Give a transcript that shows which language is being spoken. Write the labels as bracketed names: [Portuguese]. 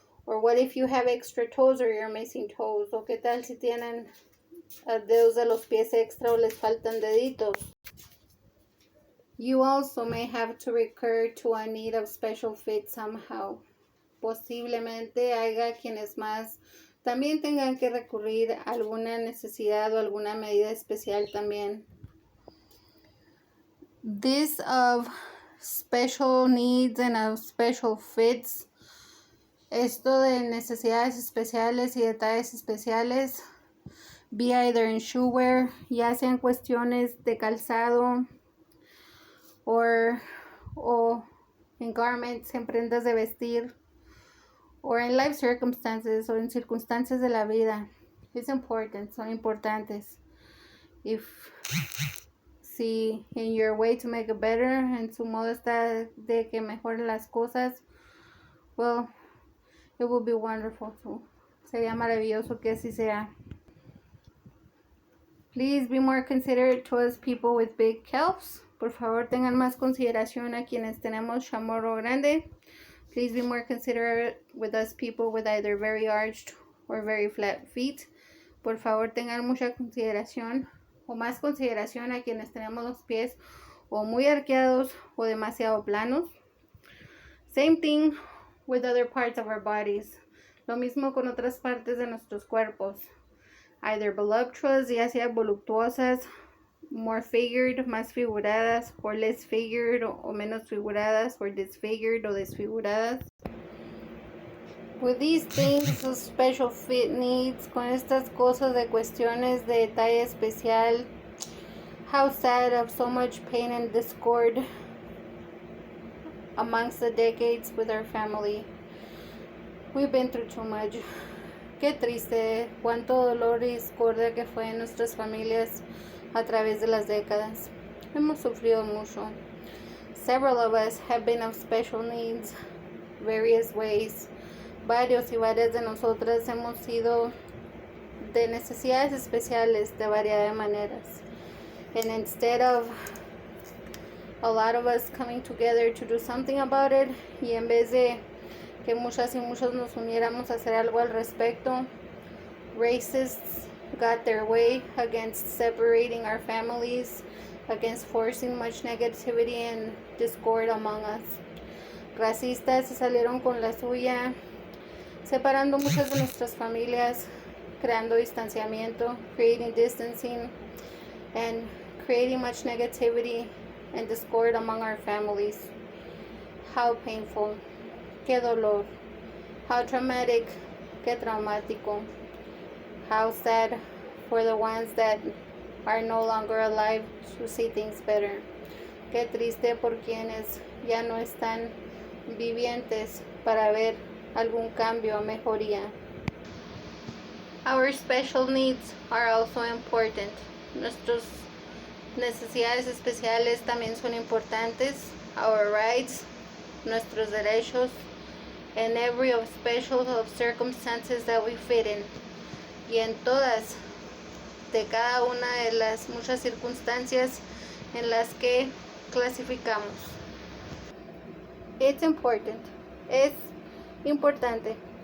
[English] Or what if you have extra toes or you're missing toes? [Spanish] O qué tal si tienen dedos de los pies extra o les faltan deditos? [English] You also may have to recur to a need of special fit somehow. [Spanish] posiblemente haya quienes más también tengan que recurrir a alguna necesidad o alguna medida especial también. [English] This of special needs and of special fits, [Spanish] esto de necesidades especiales y detalles especiales, [English] be either in shoewear, [Spanish] ya sean cuestiones de calzado o en garments, en prendas de vestir, [English] or in life circumstances, [Spanish] o en circunstancias de la vida. [English] It's important, [Spanish] son importantes. [English] Si in your way to make it better, [Spanish] en su modo está de que mejoren las cosas, [English] well, it will be wonderful too. [Spanish] Sería maravilloso que así sea. [English] Please be more considerate towards people with big calves. [Spanish] Por favor, tengan más consideración a quienes tenemos chamorro grande. [English] Please be more considerate with us people with either very arched or very flat feet. [Spanish] Por favor, tengan mucha consideración o más consideración a quienes tenemos los pies o muy arqueados o demasiado planos. [English] Same thing with other parts of our bodies. [Spanish] Lo mismo con otras partes de nuestros cuerpos. [English] Either voluptuous, [Spanish] ya sea voluptuosas, [English] more figured, [Spanish] más figuradas, [English] or less figured, [Spanish] o menos figuradas, [English] or disfigured, [Spanish] o desfiguradas. [English] With these things of special fit needs, [Spanish] con estas cosas de cuestiones de detalle especial, [English] how sad of so much pain and discord amongst the decades with our family. We've been through too much. [Spanish] Qué triste, cuánto dolor y discordia que fue en nuestras familias a través de las décadas. Hemos sufrido mucho. [English] Several of us have been of special needs, various ways. [Spanish] Varios y varias de nosotras hemos sido de necesidades especiales de variadas maneras. [English] And instead of a lot of us coming together to do something about it, [Spanish] y en vez de que muchas y muchos nos uniéramos a hacer algo al respecto, [English] racists got their way against separating our families, against forcing much negativity and discord among us. [Spanish] Racistas se salieron con la suya, separando muchas de nuestras familias, creando distanciamiento, [English] creating distancing, and creating much negativity and discord among our families. How painful. [Spanish] Qué dolor. [English] How traumatic. [Spanish] Qué traumático. [English] How sad for the ones that are no longer alive to see things better. [Spanish] Qué triste por quienes ya no están vivientes para ver algún cambio o mejoría. [English] Our special needs are also important. [Spanish] Nuestras necesidades especiales también son importantes. [English] Our rights, [Spanish] nuestros derechos, [English] and every of special of circumstances that we fit in. [Spanish] Y en todas, de cada una de las muchas circunstancias en las que clasificamos. [English] It's important. [Spanish] Es importante.